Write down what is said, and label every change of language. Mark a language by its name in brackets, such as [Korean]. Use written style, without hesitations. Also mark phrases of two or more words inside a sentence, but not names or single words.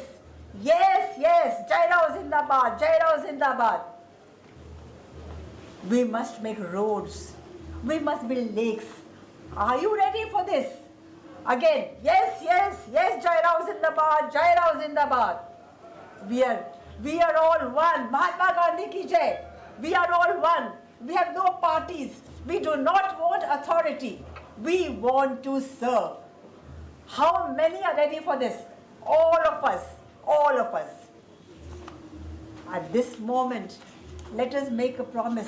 [English] Yes, yes, [Hindi] Jairao Zindabad, Jairao Zindabad. [English] We must make roads. We must build lakes. Are you ready for this? Again, yes, yes, yes, [Hindi] Jairao Zindabad, Jairao Zindabad. [English] We are all one. [Hindi] Mahatma Gandhi ki jai. [English] We are all one. We have no parties. We do not want authority. We want to serve. How many are ready for this? All of us. All of us. At this moment, let us make a promise.